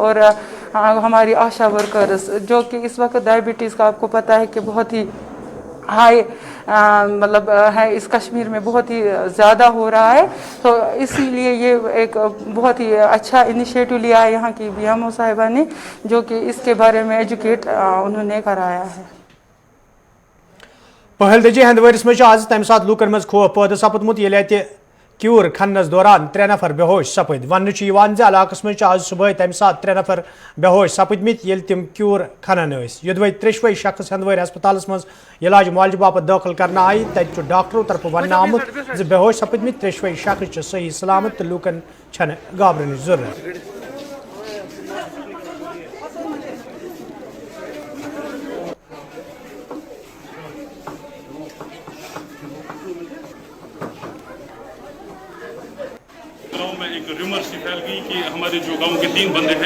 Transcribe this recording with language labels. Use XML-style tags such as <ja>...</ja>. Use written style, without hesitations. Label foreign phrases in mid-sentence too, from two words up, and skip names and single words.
<hi>और हमारी आशा वर्कर्स जो कि इस वक्त डायबिटीज़ का आपको पता है कि बहुत ही हाई मतलब है इस कश्मीर में बहुत ही ज़्यादा हो रहा है, तो इसीलिए ये एक बहुत ही अच्छा इनिशिएटिव लिया है यहाँ की BMO साहिबा ने, जो कि इसके बारे में एजुकेट उन्होंने कराया है।</hi> <ks>पहल दजी हंदवरिस में आज तम सात लूकन मज खौफ पैदा सपदमुत ये क्यूर खनस दौरान 3 नफर बेहोश सपद। वन इलाकस में आज सुबह तम सात 3 नफर बेहोश सपदमित ये तिम क्यूर खनन युदवे 3 शख्स हंदवर हस्पताल मज इलाज मुआलज बापत दाखिल करना आई, तत डॉक्टरों तरफ वन आमुत बेहोश सपदमित 3 शख्स सही सलामत तो लूकन छन गाबरन जरूरत।</ks> <hi>एक रूमर सी फैल गई कि हमारे जो गांव के 3 बंदे हैं,</hi>